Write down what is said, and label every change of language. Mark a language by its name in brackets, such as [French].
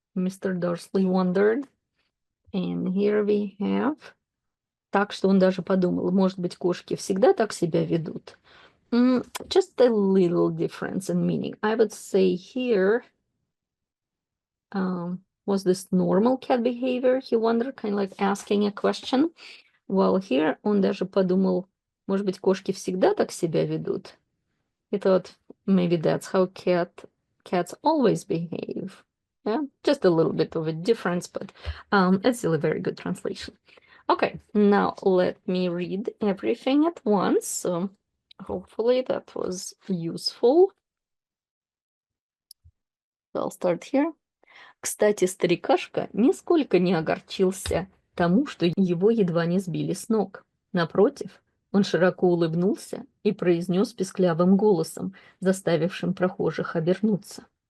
[English] Mr. Dursley wondered. And here we have... [Russian] Так что он даже подумал, может быть, кошки всегда так себя ведут. [English] Just a little difference in meaning. I would say here, was this normal cat behavior? He wondered, kind of like asking a question. While here [Russian] он даже подумал, может быть, кошки всегда так себя ведут. [English] He thought maybe that's how cats always behave. Yeah, just a little bit of a difference, but it's still a very good translation. Okay, now let me read everything at once. So hopefully that was useful. So I'll start here. [Russian] Кстати, старикашка нисколько не огорчился тому, что его едва не сбили с ног. Напротив, он широко улыбнулся и произнес писклявым голосом, заставившим прохожих обернуться.